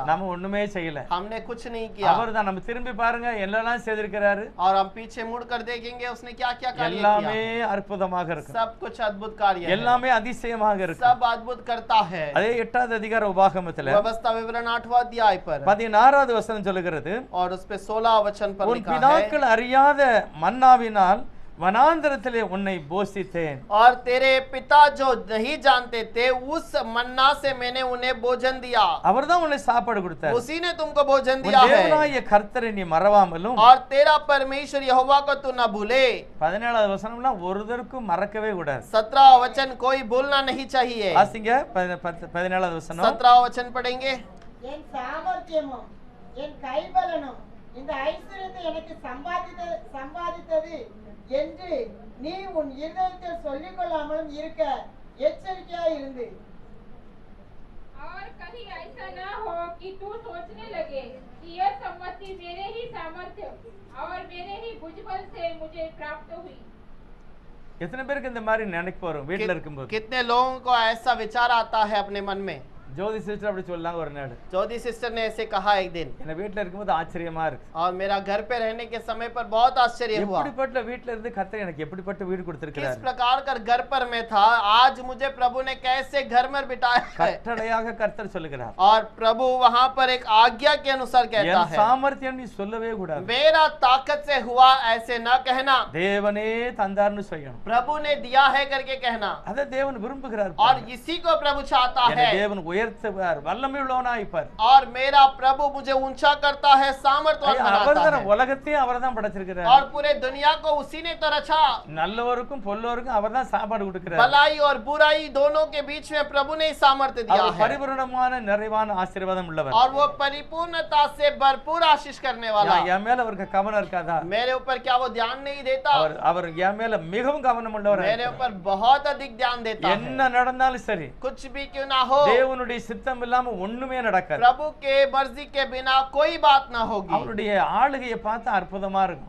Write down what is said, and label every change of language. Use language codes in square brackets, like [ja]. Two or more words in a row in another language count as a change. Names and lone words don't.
[ta] நாம ஒண்ணுமே செய்யல. [hi] हमने कुछ नहीं किया। [ta] அவர்தான். நம்ம திரும்பி பாருங்க என்னெல்லாம் செய்திருக்கிறாரு. [hi] और हम पीछे मुड़कर देखेंगे उसने क्या क्या कार्य [ta] எல்லாமே [hi] किया। [ta] அற்புதமாக இருக்கும். [hi] सब कुछ अद्भुत कार्य है। [ta] எல்லாமே அதிசயமாக இருக்கும். [hi] सब अद्भुत करता है। [ta] அதே 8வது அதிகார உபாகமத்துல [hi] व्यवस्था विवरण 8वां अध्याय पर [ta] 16வது வசனம் சொல்லுகிறது, [hi] और उस पे 16 वचन पर [ta] உன் [hi] लिखा है [ta] பிதாக்கள் அறியாத மன்னாவினால் वनांतरத்திலே உன்னை போஷித்தேன். [hi] और तेरे पिता जो नहीं जानते थे उस मन्ना से मैंने उन्हें भोजन दिया। [ta] அவர்தான் உன்னை சாப்பாடு கொடுத்தார். [hi] उसी ने तुमको भोजन [ta] உன் [hi] दिया है [ta] தேவனாகிய கர்த்தரை நீ மறவாமலும். [hi] और तेरा परमेश्वर यहोवा को तू न भूले। [ta] 17வது வசனம்லாம் ஒருதற்கும் மறக்கவே கூடாது. [hi] 17 वचन कोई भूलना नहीं चाहिए। [ta] வாசிங்க 17வது வசனம். [hi] 17 वचन पढ़ेंगे। [ta] என் சாமர்த்தியமும் என் கைபலனும் இந்த ஐஸ்வர்யத்தை எனக்கு சம்பாதித்தது என்று நீ உன் இருதயத்தில் சொல்லிக் கொள்ளாமலும் இருக்க எச்சரிக்கையாய் இருந்து. [hi] और कहीं ऐसा ना हो कि तू सोचने लगे कि यह सम्मति मेरे ही सामर्थ्य और मेरे ही भुजबल से मुझे प्राप्त हुई। [ta] எத்தனை பேருக்கு இந்த மாதிரி நினைப்பு வரும் வீட்ல இருக்கும்போது? [hi] कितने लोगों को ऐसा विचार आता है अपने मन में? [ta] ஜோதி சிஸ்டர் அப்படி சொல்லாங்க ஒரு நாள், [hi] ज्योति सिस्टर ने ऐसे कहा एक दिन, [ta] என்ன வீட்ல இருக்கும்போது ஆச்சரியமா இருக்கு, [hi] और मेरा घर पे रहने के समय पर बहुत आश्चर्य हुआ। [ta] எப்படிப்பட்ட வீட்ல இருந்து கர்த்தர் எனக்கு எப்படிப்பட்ட வீடு [hi] किस [ta] கொடுத்திருக்கிறார், [hi] प्रकार का घर पर मैं था, आज मुझे प्रभु ने कैसे घर में बिठाया है। [ta] கட்டளையாக கர்த்தர் சொல்லுகிறார், [hi] और प्रभु वहां पर एक आज्ञा के अनुसार कहता [ta] என் [hi] है, [ta] சாமர்த்தியம் நீ சொல்லவே கூடாது, [hi] मेरा ताकत से हुआ ऐसे न कहना, [ta] தேவனே தந்தார்னு சொல்லணும், [hi] प्रभु ने दिया है करके कहना। [ta] அத தேவன் விரும்புகிறார், [hi] और इसी को प्रभु चाहता [ta] என்னை [hi] है। [ta] தேவன் உயர்த்துவார், வல்லமை உள்ளவனாய்ப்பார், [hi] और मेरा प्रभु मुझे ऊंचा करता है, सामर्थ्यवान बनाता [ta] அவர்தான் [hi] है। [ta] உலகத்தையும் அவர்தான் படைச்சிருக்கிறார், [hi] और पूरे दुनिया को उसी ने तो रचा। [ta] நல்லவருக்கும் பொல்லோருக்கும் அவர்தான் சாப்பாடு கொடுக்கிறார், [hi] भलाई और बुराई दोनों के बीच में प्रभु ने ही सामर्थ्य दिया [ta] அவர் [hi] है। [ta] பரிபூரணமான நிறைவான ஆசீர்வாதம் உள்ளவர், [hi] और वो परिपूर्णता से भरपूर आशीष करने वाला। [ta] என் மேல அவருக்கு கவனம் இருக்காதா, [hi] मेरे ऊपर क्या वो ध्यान नहीं देता? [ta] அவர் என் மேல மிகவும் கவனம் உள்ளவர், [hi] मेरे ऊपर बहुत अधिक ध्यान देता है। [ta] என்ன நடந்தாலும் சரி [hi] कुछ भी क्यों ना हो, [ta] தேவனுடைய சித்தம் இல்லாம ஒண்ணுமே நடக்காது, [hi] प्रभु के मर्जी के बिना कोई बात ना होगी। [ta] அவருடைய ஆளுகையை பார்த்தா அற்புதமா இருக்கும்,